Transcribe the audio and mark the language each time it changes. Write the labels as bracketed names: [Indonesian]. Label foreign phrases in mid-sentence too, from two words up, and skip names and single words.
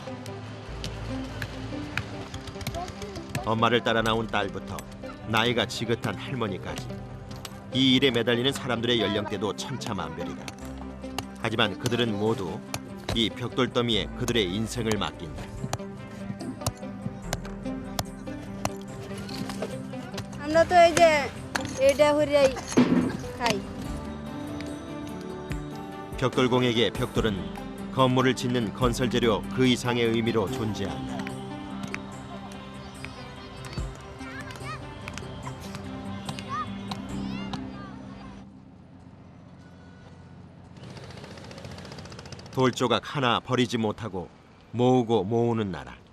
[Korean] 엄마를 따라 나온 딸부터 나이가 지긋한 할머니까지 이 일에 매달리는 사람들의 연령대도 천차만별이다. 하지만 그들은 모두 이 벽돌 더미에 그들의 인생을 맡긴다. [Bangla] আমরা তো এই যে এটা হরিয়াই খাই [Korean] 벽돌공에게 벽돌은 건물을 짓는 건설 재료 그 이상의 의미로 존재한다. 돌조각 하나 버리지 못하고 모으고 모으는 나라.